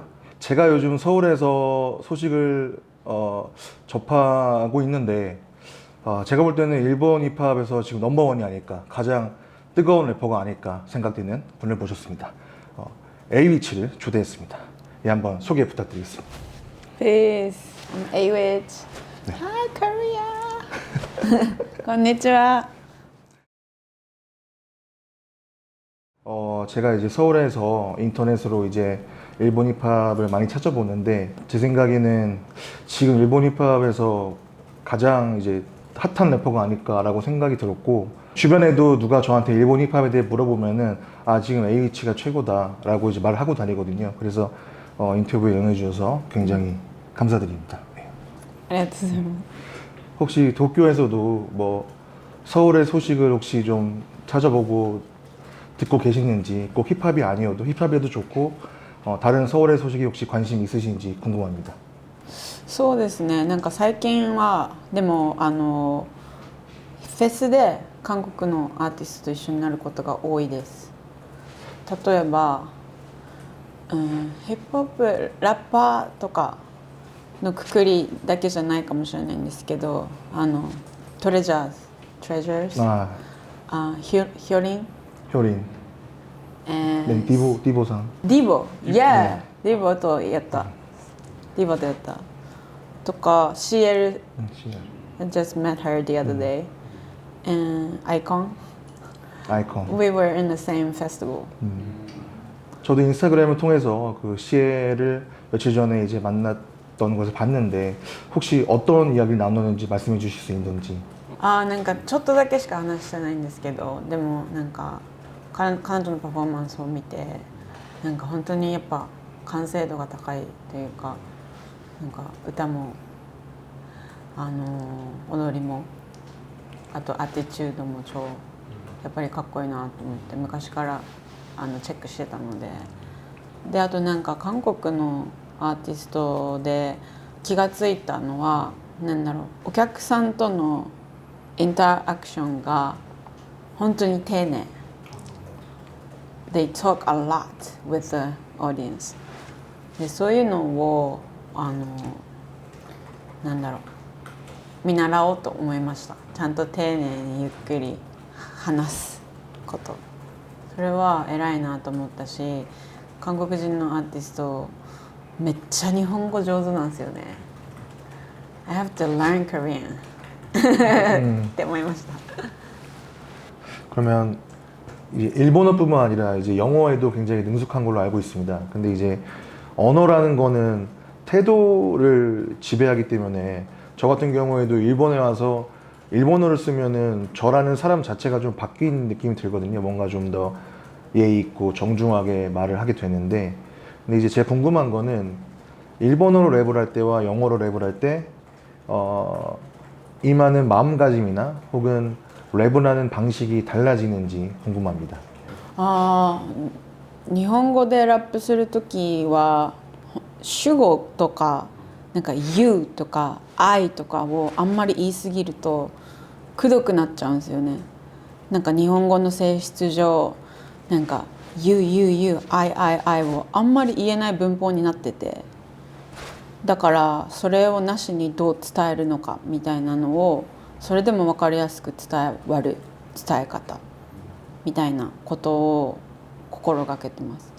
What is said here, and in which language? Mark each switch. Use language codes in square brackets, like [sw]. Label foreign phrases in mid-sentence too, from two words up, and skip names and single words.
[ko] 제가 요즘 서울에서 소식을 접하고 있는데 제가 볼 때는 일본 힙합에서 지금 넘버원이 아닐까, 가장 뜨거운 래퍼가 아닐까 생각되는 분을 모셨습니다. A위치를 초대했습니다. 예, 한번 소개 부탁드리겠습니다. [en] Peace. I'm A-Witch. Hi, Korea. [ja] こんにちは. [ko] 제가 이제 서울에서 인터넷으로 이제 일본 힙합을 많이 찾아보는데, 제 생각에는 지금 일본 힙합에서 가장 이제 핫한 래퍼가 아닐까라고 생각이 들었고, 주변에도 누가 저한테 일본 힙합에 대해 물어보면은 지금 A위치가 최고다라고 이제 말을 하고 다니거든요. 그래서 인터뷰에 응해주셔서 굉장히 감사드립니다. 네. [ja] ありがとうございます。 [ko] 혹시 도쿄에서도 뭐 서울의 소식을 혹시 좀 찾아보고 듣고 계시는지, 꼭 힙합이 아니어도 힙합에도 좋고 다른 서울의 소식이 혹시 관심 있으신지 궁금합니다. [ja] そうですね、なんか最近はでもフェスで韓国のアーティストと一緒になることが多いです。例えば、ヒップホップラッパーとかのくくりだけじゃないかもしれないんですけど、トレジャーズ、ヒョリン、 [ko] 효린, 네, 디보상. [ja] ディボ、ディボとやった。ディボとやった。 [en] とか、CL、I just met her the other day. And Icon. We were in the same festival. [ko] 저도 인스타그램을 통해서 그 시에를 며칠 전에 이제 만났던 것을 봤는데, 혹시 어떤 이야기를 나누는지 말씀해 주실 수 있는지. [ja] なんかちょっとだけしか話してないんですけど、でもなんか彼女のパフォーマンスを見て、なんか本当にやっぱ完成度が高いというか、なんか歌も踊りも、あとアティチュードも超やっぱりかっこいいなと思って昔からチェックしてたので、であとなんか韓国のアーティストで気がついたのは、なんだろう、お客さんとのインタラクションが本当に丁寧。 [en] They talk a lot with the audience. [ja] でそういうのをなんだろう、見習おうと思いました。ちゃんと丁寧にゆっくり話すこと、それは偉いなと思ったし、韓国人のアーティストめっちゃ日本語上手なんですよね。 [en] I have to learn Korean [ja] って思いました。 [ko] 그러면 이제 일본어뿐만 아니라 이제 영어에도 굉장히 능숙한 걸로 알고 있습니다. 근데 이제 언어라는 거는 태도를 지배하기 때문에, 저 같은 경우에도 일본에 와서 일본어를 쓰면은 저라는 사람 자체가 좀 바뀐 느낌이 들거든요. 뭔가 좀 더 예의 있고 정중하게 말을 하게 되는데, 근데 이제 제가 궁금한 거는 일본어로 랩을 할 때와 영어로 랩을 할 때 임하는 마음가짐이나 혹은 랩을 하는 방식이 달라지는지 궁금합니다. [ja] 日本語でラップするときは主語とかなんか You とか I とかをあんまり言いすぎるとくどくなっちゃうんですよね。なんか日本語の性質上、なんか [en] You、I [ja] をあんまり言えない文法になってて、だからそれをなしにどう伝えるのかみたいなのを、それでも分かりやすく伝え方みたいなことを心がけてます。